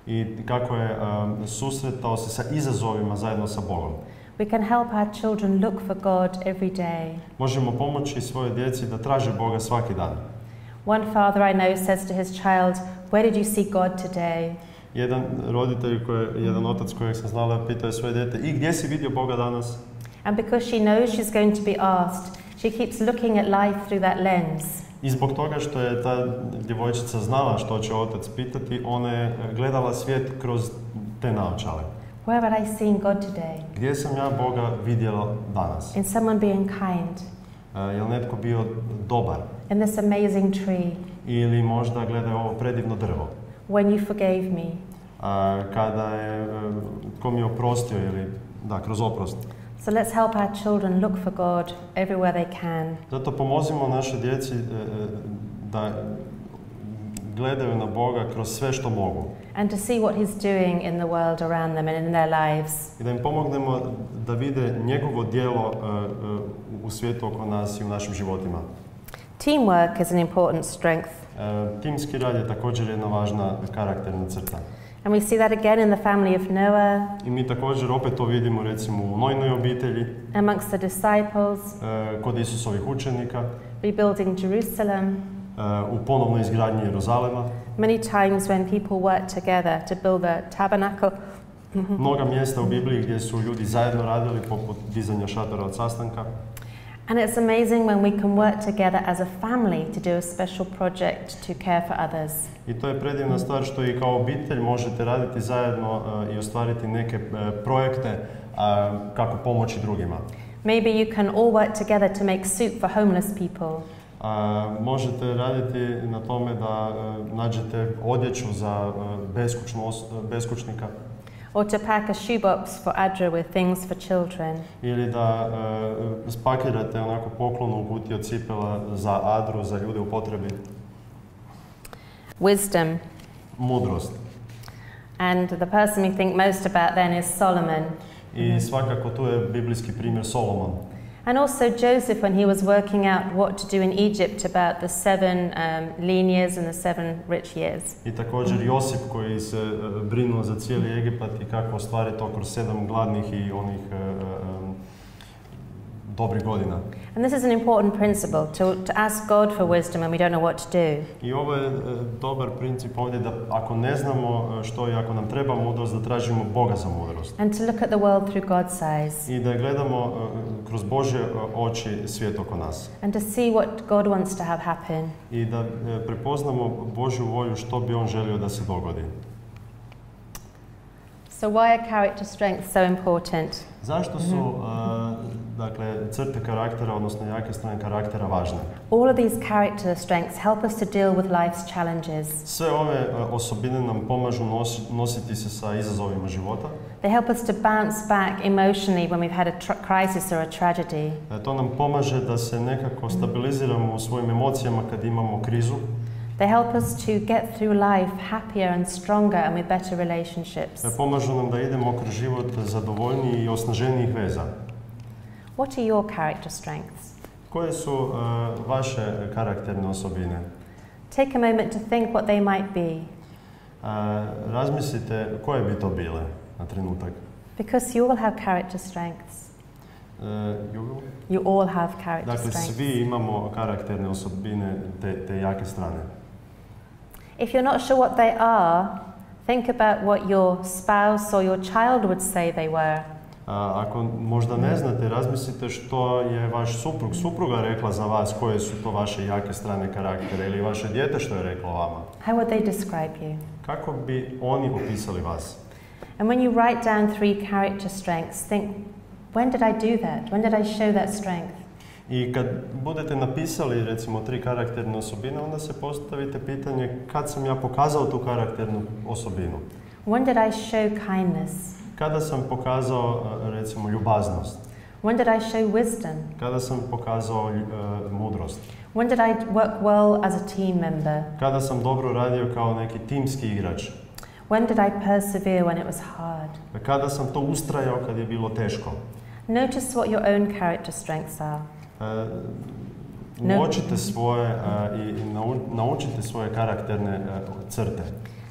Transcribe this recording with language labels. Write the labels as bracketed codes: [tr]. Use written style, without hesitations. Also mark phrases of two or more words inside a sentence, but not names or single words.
[hr] i kako je susretao se sa izazovima zajedno sa Bogom. [en] We can help our children look for God every day. [hr] Možemo pomoći svojoj djeci da traže Boga svaki dan. [en] One father I know says to his child, "Where did you see God today?" [hr] Jedan otac kojeg sam znala pitao je svoje dijete, i gdje si vidio Boga danas? [en] And because she knows she's going to be asked, she keeps looking at life through that lens. [hr] I zbog toga što je ta djevojčica znala što će otac pitati, ona je gledala svijet kroz te naočale. [en] Where have I seen God today? [hr] Gdje sam ja Boga vidjela danas? [en] In someone being kind. [hr] Je li netko bio dobar? [en] In this amazing tree. [hr] Ili možda gledaj ovo predivno drvo? [en] When you forgave me. [hr] Kada je, tko mi je oprostio ili, kroz oprost. [en] So let's help our children look for God everywhere they can. [hr] Zato pomozimo naše djeci da gledaju na Boga kroz sve što mogu. [en] And to see what he's doing in the world around them and in their lives. [hr] I da im pomognemo da vide njegovo djelo u svijetu oko nas i u našim životima. [en] Teamwork is an important strength. [hr] Timski rad je također jedna važna karakterna crta. [en] And we see that again in the family of Noah. [hr] I mi također opet to vidimo recimo u Nojnoj obitelji. [en] Amongst the disciples. [hr] Kod Isusovih učenika. [en] Rebuilding Jerusalem. [hr] U ponovnoj izgradnji Jeruzalema. [en] Many times when people work together to build a tabernacle. [hr] Mnoga mjesta u Bibliji gdje su ljudi zajedno radili, poput dizanja šatora od sastanka. [en] And it's amazing when we can work together as a family to do a special project to care for others. [hr] I to je predivna stvar što i kao obitelj možete raditi zajedno i ostvariti neke projekte kako pomoći drugima. [en] Maybe you can all work together to make soup for homeless people. [hr] Možete raditi na tome da nađete odjeću za beskućnika. [en] Or to pack a shoebox for Adra with things for children. [hr] Ili da spakirate onako poklonu kutiju od cipela za Adru, za ljude u potrebi. [en] Wisdom. [hr] Mudrost. [en] And the person we think most about then is Solomon. [hr] I svakako tu je biblijski primjer Solomon. [en] And also Joseph when he was working out what to do in Egypt about the 7 lean years and the 7 rich years. [hr] I također Josip koji se brinuo za cijeli Egipat i kako ostvariti to kroz 7 gladnih i onih dobrih godina. [en] And this is an important principle to ask God for wisdom when we don't know what to do. [hr] I ovo je dobar princip ovdje da ako ne znamo što i ako nam treba mudrost da tražimo Boga za mudrost. [en] And to look at the world through God's eyes. [hr] I da gledamo kroz Božje oči svijet oko nas. [en] And to see what God wants to have happen. [hr] I da prepoznamo Božju volju što bi on želio da se dogodi. [en] So why are character strengths so important? [hr] Zašto su crte karaktera, odnosno jake strane karaktera važne? [en] All of these character strengths help us to deal with life's challenges. [hr] Sve ove osobine nam pomažu nositi se sa izazovima života. [en] They help us to bounce back emotionally when we've had a crisis or a tragedy. [hr] To nam pomaže da se nekako stabiliziramo u svojim emocijama kad imamo krizu. [en] They help us to get through life happier and stronger and with better relationships. [hr] Pomažu nam da idemo kroz život zadovoljniji i osnaženijih veza. [en] What are your character strengths? [hr] Koje su vaše karakterne osobine? [en] Take a moment to think what they might be. [hr] Razmislite koje bi to bile na trenutak. [en] Because you all have character strengths. You all have character strengths. [hr] Dakle, svi imamo karakterne osobine te jake strane. [en] If you're not sure what they are, think about what your spouse or your child would say they were. [hr] Ako možda ne znate, razmislite što je vaš supruga rekla za vas, koje su to vaše jake strane karaktera, ili vaše dijete što je reklo vama. [en] How would they describe you? [hr] Kako bi oni opisali vas? [en] And when you write down 3 character strengths, think, when did I do that? When did I show that strength? [hr] I kad budete napisali recimo 3 karakterne osobine, onda se postavite pitanje kad sam ja pokazao tu karakternu osobinu. [en] When did I show kindness? [hr] Kada sam pokazao recimo ljubaznost? [en] When did I show wisdom? [hr] Kada sam pokazao mudrost? [en] When did I work well as a team member? [hr] Kada sam dobro radio kao neki timski igrač? [en] When did I persevere when it was hard? [hr] Kada sam to ustrajao kad je bilo teško? [en] Notice what your own character strengths are. [hr] Uočite svoje i naučite svoje karakterne crte.